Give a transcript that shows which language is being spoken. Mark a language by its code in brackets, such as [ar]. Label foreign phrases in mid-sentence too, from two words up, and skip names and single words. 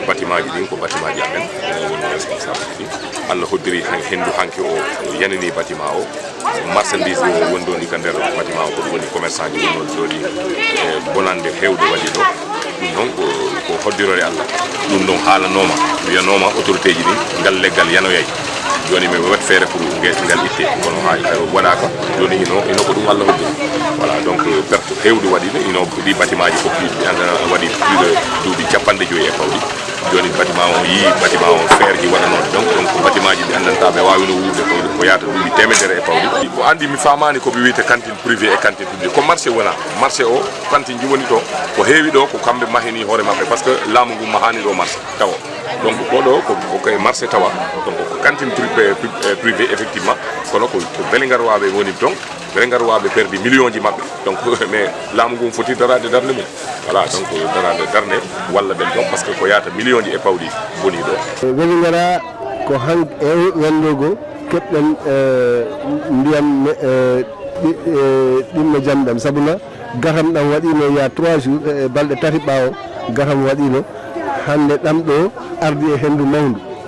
[ff] bâtiment ji din ko bâtiment ji amen responsabilité Allah hoddiri hendu hanki o yanini bâtiment o marchandise o wondo ni kan der bâtiment o ko woni commerçant ji wono jodi bonande hewde wadi do non ko hoddirore Allah dum non haalanoma wiyanoma autorité ji ni gal leggal yanoyay joni mi wat fere pour ngal itte kono hay wala ko joni ino ko dum Allah hoddi [fr] voilà donc perte [ff] hewde wadi ino di bâtiment ji foppi andana wadi [fr] plus de [ff] duubi capande joyi e pawdi joni bâtiment o yi bâtiment o fer ji wala non donc bâtiment ji andanta be wawi no wuurde ko yaata duubi temedere e pawdi ko andi mi famani ko bi wiite [fr] cantine privée et cantine publique [ff] ko marché wala marché o cantine ji woni to ko heewi do ko kambe mahini hore mabbe [fr] parce que [ff] laamu ngu mahani do marché taw donc ko do ko marché tawa donc ko [fr] cantine privé effectivement [ff] kono ko belengar wabe woni donc belengar wabe perdi millions ji mabbe [fr] donc mais [ff] laamu ngu foti darade darne mum voilà donc darade darne walla ben donc [fr] parce que [ff] ko yaata millions ji e pawdi boni do welingara ko han e wendogo kebden ndiyam dimmo jamdam sabuna gaham dam wadino ya 3 jours balde tati bawo gaham wadino hande dam do ardi e hendu mawndu